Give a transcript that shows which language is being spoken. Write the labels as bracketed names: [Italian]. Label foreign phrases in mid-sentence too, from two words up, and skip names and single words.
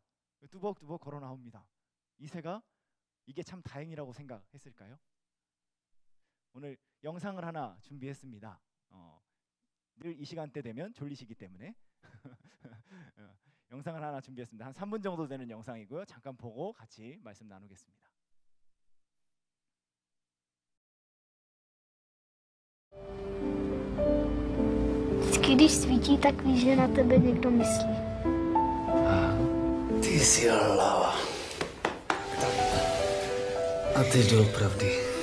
[Korean] 뚜벅뚜벅 걸어 나옵니다. 이 새가 이게 참 다행이라고 생각했을까요? 오늘 영상을 하나 준비했습니다. 늘 이 시간대 되면 졸리시기 때문에 영상을 하나 준비했습니다. 한 3분 정도 되는 영상이고요. 잠깐 보고 같이 말씀 나누겠습니다. [Czech] Vždycky, když svítí, tak víš, že na tebe někdo myslí. Ty jsi hlava. A ty doopravdy.